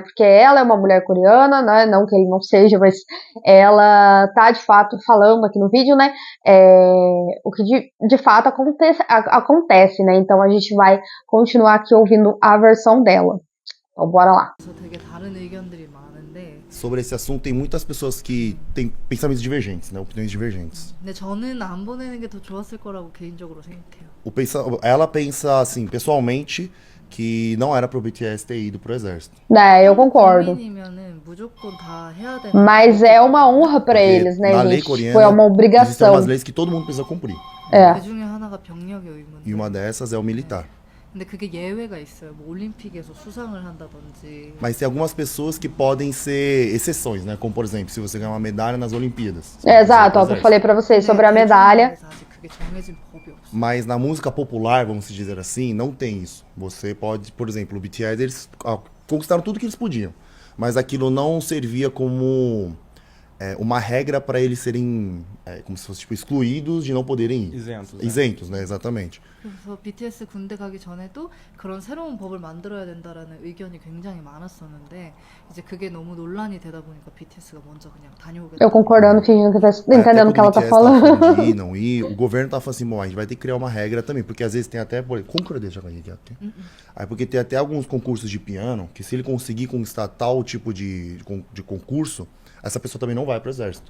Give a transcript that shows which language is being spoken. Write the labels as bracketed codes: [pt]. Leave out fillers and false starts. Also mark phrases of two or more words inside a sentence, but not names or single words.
[pt] Porque ela é uma mulher coreana, né? Não que ele não seja, mas ela tá de fato falando aqui no vídeo, né? O que de fato acontece, né? Então a gente vai continuar aqui ouvindo a versão dela. Então bora lá. Sobre esse assunto, tem muitas pessoas que têm pensamentos divergentes, né? Opiniões divergentes. [ko] 근데 저는 안 보내는 게 더 좋았을 거라고 개인적으로 생각해요. [pt] Ela pensa, assim, pessoalmente, que não era pro BTS ter ido pro exército. Eu concordo. [ko] 국민이면은 무조건 다 해야 되는. [pt] Mas é uma honra pra Porque eles, né, na lei gente? coreana, Foi uma existem obrigação. umas leis que todo mundo precisa cumprir. [ko] 그 중에 하나가 병력의 의무인데. [pt] E uma dessas é o militar. [ko] 근데 그게 예외가 있어요. 뭐 올림픽에서 수상을 한다든지. [pt] Mas tem algumas pessoas que podem ser exceções, né? Como, por exemplo, se você ganhar uma medalha nas Olimpíadas. Exato, ó, que eu falei pra vocês sobre a medalha. [ko] 아직 그게 정해진 법이 없어. [pt] Mas na música popular, vamos dizer assim, não tem isso. Você pode, por exemplo, o BTS, eles conquistaram tudo que eles podiam. Mas aquilo não servia como uma regra para eles serem, como se fosse, tipo, excluídos de não poderem ir. Isentos, né? Isentos, né? Exatamente. [ko] 그래서 BTS 군대 가기 전에도 그런 새로운 법을 만들어야 된다라는 의견이 굉장히 많았었는데 이제 그게 너무 논란이 되다 보니까 BTS가 먼저 그냥 다녀오게. [pt] Eu concordando, fingindo que tá entendendo o que ela tá falando. De ir, não ir, o governo tá falando assim, bom, a gente vai ter que criar uma regra também, porque às vezes tem até, aí porque tem até alguns concursos de piano, que se ele conseguir conquistar tal tipo de concurso, essa pessoa também não vai pro exército.